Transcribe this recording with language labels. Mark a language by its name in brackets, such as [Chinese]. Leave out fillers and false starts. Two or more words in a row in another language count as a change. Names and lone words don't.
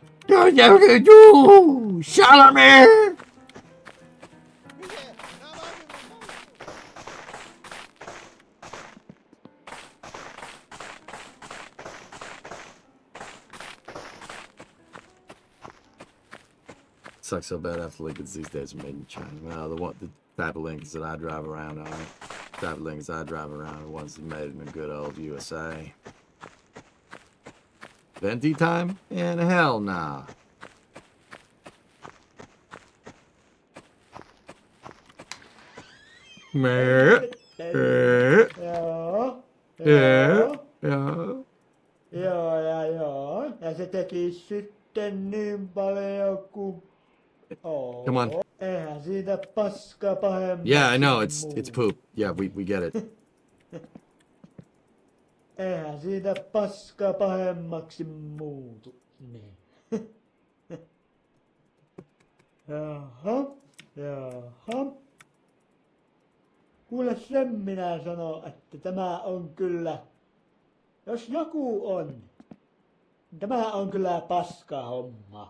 [Finnish] Shalamir! Miten? Nää vaan [English] Sucks so bad after Lincolns these days are made in China. Well, the type of Lincolns that I drive around on, type of Lincolns I drive around are ones that made in the good old USA. Venti time? And hell nah. Meh. [Finnish] Joo. [English] Yeah. [Finnish] Joo. [English] Yeah. [Finnish] Joo. Ja se teki sitten niin paljon kuin... Oo. [English] Come on. [Finnish] Eihän siitä paska pahemmaksi [English] Yeah, I know it's [Finnish] muutu. [English] poop. Yeah, we get it. [Finnish] Eihän siitä paska pahemmaksi muutu. Niin. Jaha. Jaha. Kuule, sen minä sanon, että tämä on kyllä, jos joku on, niin tämä on kyllä paska homma.